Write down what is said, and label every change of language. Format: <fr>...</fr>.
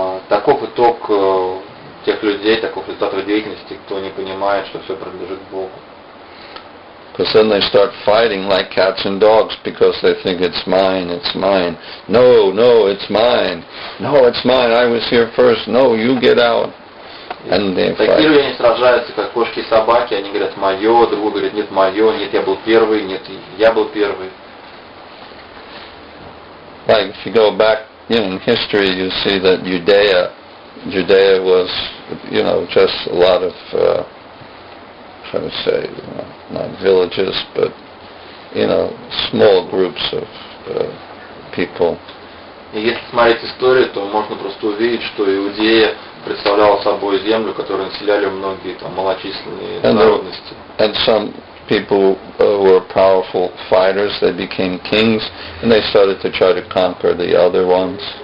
<ru>Таков итог тех людей, таков результат их деятельности, кто не понимает, что все принадлежит Богу.</ru> <en>Because then they start fighting like cats and dogs because they think it's mine, it's mine. No, it's mine. No, it's mine. I was here first. No, you get out. And they fight.</en> <ru>Такие люди, они сражаются, как кошки и собаки. Они говорят, мое, другой говорит, нет, мое, нет, я был первый, нет, я был первый.</ru> <en>Like if you go back, in history, you see that Judea was, just a lot of, how to say, not villages, but, small groups of people.</en> <ru>И если смотреть историю, то можно просто увидеть, что Иудея представляла собой землю, которую населяли многие малочисленные народности.</ru> <en>And some people were powerful fighters, they became kings, and they started to try to conquer the other ones.</en>